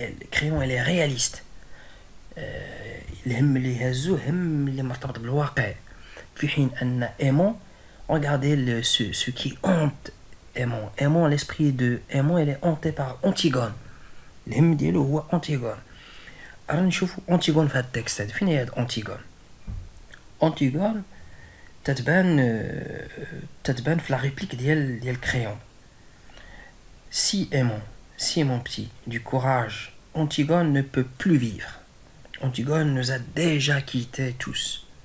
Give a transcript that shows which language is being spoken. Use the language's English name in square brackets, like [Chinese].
[French] Créon, elle est réaliste. [Arabic] الهم اللي يهزو هم اللي مرتبط بالواقع، في حين أن [French] Aimon, regardez ce qui hante Aimon, l'esprit de Aimon, elle est hanté par Antigone. [Arabic] الهم ديالو هو Antigone. رانا نشوفوا Antigone في هذا التكست هذا. فين هي هاد Antigone تتبان في la réplique ديال Créon. [French] Si mon petit, du courage, Antigone ne peut plus vivre. Antigone nous a déjà quittés tous.